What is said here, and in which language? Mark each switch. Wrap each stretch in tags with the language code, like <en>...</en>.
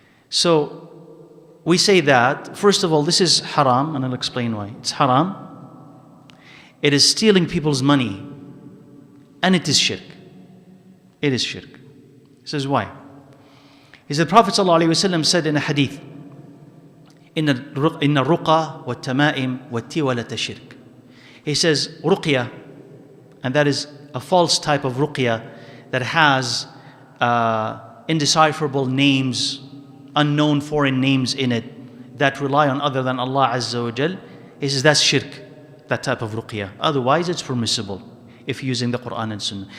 <en>So we say that, first of all, this is haram, and I'll explain why. It's haram. It is stealing people's money. And it is shirk. It is shirk. He says, why? He said, Prophet ﷺ said in a hadith,</en> <ar>إن الرقى والتمائم والتولة شرك.</ar> <en>He says ruqya, and that is a false type of ruqya that has indecipherable names, unknown foreign names in it that rely on other than Allah Azza wa Jal. He says that's shirk, that type of ruqya. Otherwise it's permissible if you're using the Quran and Sunnah.</en>